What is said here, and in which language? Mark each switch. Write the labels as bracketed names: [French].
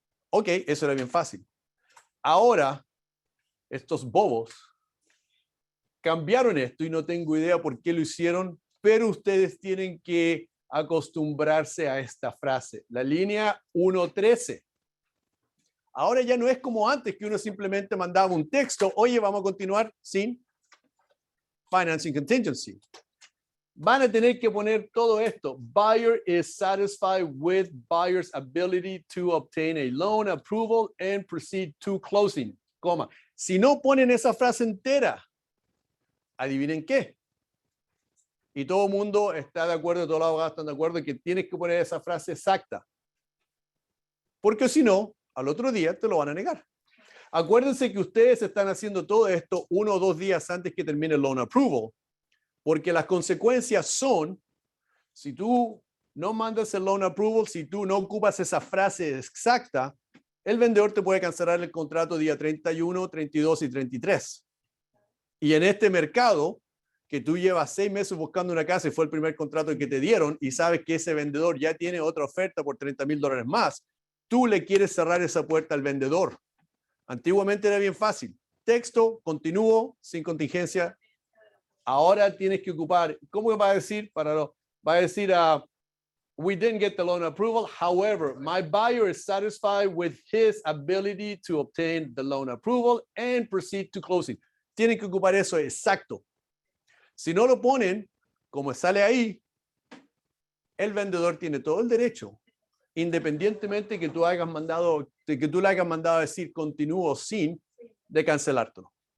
[Spanish] Ok, eso era bien fácil. Ahora, estos bobos cambiaron esto y no tengo idea por qué lo hicieron, pero ustedes tienen que acostumbrarse a esta frase. La línea 1.13. Ahora ya no es como antes que uno simplemente mandaba un texto, oye, vamos a continuar sin financing contingency. Van a tener que poner todo esto. [English] Buyer is satisfied with buyer's ability to obtain a loan approval and proceed to closing. [Spanish] Coma. Si no ponen esa frase entera, adivinen qué. Y todo el mundo está de acuerdo, todos los abogados están de acuerdo en que tienes que poner esa frase exacta. Porque si no, al otro día te lo van a negar. Acuérdense que ustedes están haciendo todo esto 1 o 2 días antes que termine el loan approval. Porque las consecuencias son, si tú no mandas el loan approval, si tú no ocupas esa frase exacta, el vendedor te puede cancelar el contrato día 31, 32 y 33. Y en este mercado, que tú llevas 6 meses buscando una casa y fue el primer contrato que te dieron y sabes que ese vendedor ya tiene otra oferta por $30,000 más, tú le quieres cerrar esa puerta al vendedor. Antiguamente era bien fácil. Texto, continúo, sin contingencia. Ahora tienes que ocupar, ¿cómo va a decir? Va a decir, [English] we didn't get the loan approval. However, my buyer is satisfied with his ability to obtain the loan approval and proceed to closing. [Spanish] Tienen que ocupar eso exacto. Si no lo ponen, como sale ahí, el vendedor tiene todo el derecho, independientemente que tú le hayas mandado a decir continúo sin, de cancelártelo.